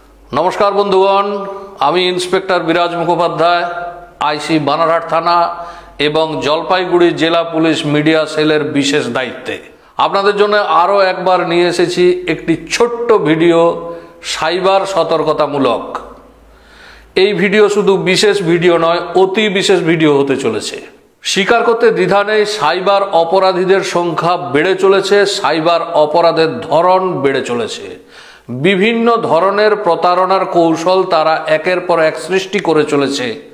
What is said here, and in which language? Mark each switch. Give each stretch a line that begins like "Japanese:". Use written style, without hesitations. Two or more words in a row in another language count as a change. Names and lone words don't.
Bangla: নমস্কার বন্ধুগণ, আমি ইন্সপেক্টর বিরাজ মুখোপাধ্যায়, আইসি বানারহাট থানা এবং জলপাইগুড়ি জেলা পুলিশ মিডিয়া সেলের বিশেষ দায়িত্বে আপনাদের জন্য আরও একবার নিয়ে এসেছি একটি ছোট্ট ভিডিও সাইবার সতর্কতামূলক। এই ভিডিও শুধু বিশেষ ভিডিও নয়, অতি বিশেষ ভিডিও হতে চলেছে। স্বীকার করতে দ্বিধা নেই, সাইবার অপরাধীদের সংখ্যা বেড়ে চলেছে, সাইবার অপরাধের ধরন বেড়ে চলেছে। বিভিন্ন ধরনের প্রতারণার কৌশল তারা একের পর এক সৃষ্টি করে চলেছে।